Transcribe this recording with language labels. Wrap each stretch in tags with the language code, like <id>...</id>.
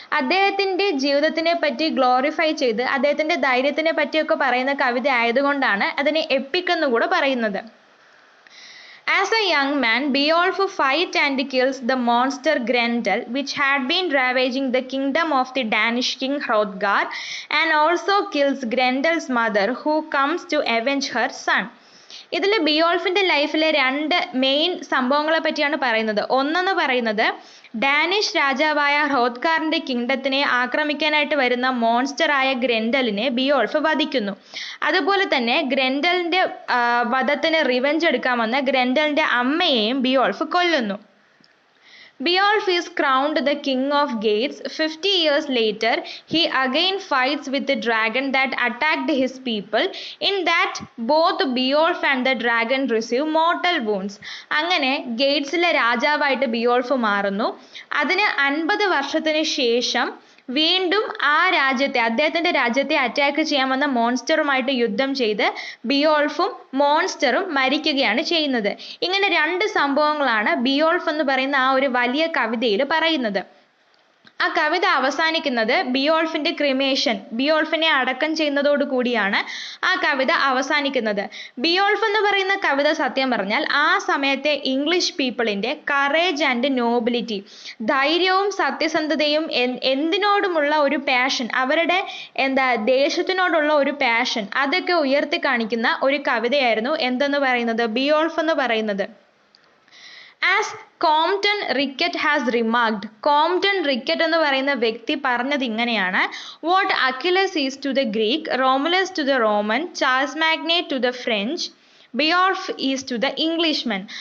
<ml>അദ്ദേഹത്തിന്റെ ജീവിതത്തിനെ പറ്റി ഗ്ലോറിഫൈ ചെയ്ത് അദ്ദേഹത്തിന്റെ ധൈര്യത്തിനെ പറ്റിയൊക്കെ പറയുന്ന കവിത ആയതുകൊണ്ടാണ് അതിനെ എപ്പിക് എന്ന് കൂടെ പറയുന്നത്.</ml> <en>As a young man, Beowulf fights and kills the monster Grendel, which had been ravaging the kingdom of the Danish king Hrothgar, and also kills Grendel's mother, who comes to avenge her son.</en> <ml>ഇതിൽ ബിയോൾഫിന്റെ ലൈഫിലെ രണ്ട് main സംഭവങ്ങളെ പറ്റിയാണ് പറയുന്നത്. ഒന്നെന്ന് പറയുന്നത് Danish രാജാവായ ഹ്രോത്കാറിന്റെ കിങ്ഡത്തിനെ ആക്രമിക്കാനായിട്ട് വരുന്ന മോൺസ്റ്ററായ ഗ്രൻഡലിനെ ബിയോൾഫ് വധിക്കുന്നു. അതുപോലെ തന്നെ ഗ്രൻഡലിന്റെ വധത്തിന് റിവെഞ്ച് എടുക്കാൻ വന്ന ഗ്രൻഡലിന്റെ അമ്മയെയും ബിയോൾഫ് കൊല്ലുന്നു.</ml> <en>Beowulf is crowned the king of Gades. 50 years later, he again fights with the dragon that attacked his people. In that, both Beowulf and the dragon receive mortal wounds.</en> <ml>അങ്ങനെ ഗേറ്റ്സിലെ രാജാവായിട്ട് ബിയോൾഫ് മാറുന്നു. അതിന് 50 വർഷത്തിന് ശേഷം വീണ്ടും അദ്ദേഹത്തിന്റെ രാജ്യത്തെ അറ്റാക്ക് ചെയ്യാൻ വന്ന മോൺസ്റ്ററുമായിട്ട് യുദ്ധം ചെയ്ത് ബിയോൾഫും മോൺസ്റ്ററും മരിക്കുകയാണ് ചെയ്യുന്നത്. ഇങ്ങനെ രണ്ട് സംഭവങ്ങളാണ് ബിയോൾഫ് എന്ന് പറയുന്ന ആ ഒരു വലിയ കവിതയിൽ പറയുന്നത്. ആ കവിത അവസാനിക്കുന്നത് ബിയോൾഫിന്റെ ക്രിമേഷൻ, ബിയോൾഫിനെ അടക്കം ചെയ്യുന്നതോടു കൂടിയാണ് ആ കവിത അവസാനിക്കുന്നത്. ബിയോൾഫ് എന്ന് പറയുന്ന കവിത സത്യം പറഞ്ഞാൽ ആ സമയത്തെ ഇംഗ്ലീഷ് പീപ്പിളിന്റെ</ml> <en>courage and nobility,</en> <ml>ധൈര്യവും സത്യസന്ധതയും എന്തിനോടുമുള്ള ഒരു പാഷൻ, അവരുടെ ദേശത്തിനോടുള്ള ഒരു പാഷൻ, അതൊക്കെ ഉയർത്തി കാണിക്കുന്ന ഒരു കവിതയായിരുന്നു എന്തെന്ന് പറയുന്നത്, ബിയോൾഫ് എന്ന് പറയുന്നത്.</ml> <en>As</en> <ml>Compton Rickett has remarked, Compton Rickett എന്ന് പറയുന്ന വ്യക്തി പറഞ്ഞത് ഇങ്ങനെയാണ്:</ml> <en>What Achilles is to the Greek, Romulus to the Roman, Charles Magne to the French, Beowulf is to the Englishman.</en>